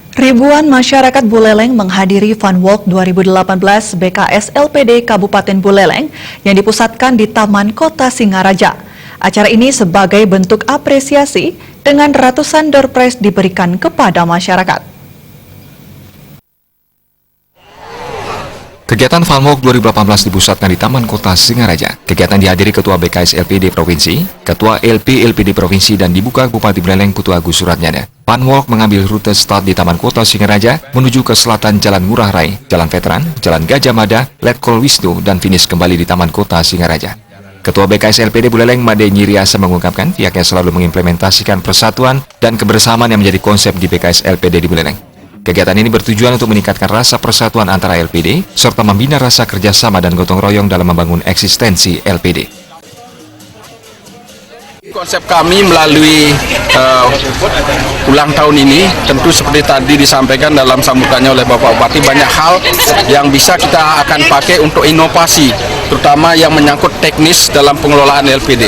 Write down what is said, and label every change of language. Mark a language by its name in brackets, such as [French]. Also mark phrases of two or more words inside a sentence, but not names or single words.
[Indonesian] Ribuan masyarakat Buleleng menghadiri Fun Walk 2018 BKS LPD Kabupaten Buleleng yang dipusatkan di Taman Kota Singaraja. Acara ini sebagai bentuk apresiasi dengan ratusan [English] door prize [Indonesian] diberikan kepada masyarakat. Kegiatan Fun Walk 2018 dipusatkan di Taman Kota Singaraja. Kegiatan dihadiri Ketua BKS LPD Provinsi, Ketua LPD Provinsi, dan dibuka Bupati Buleleng Putu Agus Suratnyana. Fun Walk mengambil rute start di Taman Kota Singaraja menuju ke selatan Jalan Ngurah Rai, Jalan Veteran, Jalan Gajah Mada, Letkol Wisnu, dan finish kembali di Taman Kota Singaraja. Ketua BKS LPD Buleleng Made Nyiriasa mengungkapkan pihaknya selalu mengimplementasikan persatuan dan kebersamaan yang menjadi konsep di BKS LPD di Buleleng. Kegiatan ini bertujuan untuk meningkatkan rasa persatuan antara LPD, serta membina rasa kerjasama dan gotong royong dalam membangun eksistensi LPD. Konsep kami melalui ulang tahun ini, tentu seperti tadi disampaikan dalam sambutannya oleh Bapak Bupati, banyak hal yang bisa kita akan pakai untuk inovasi, terutama yang menyangkut teknis dalam pengelolaan LPD.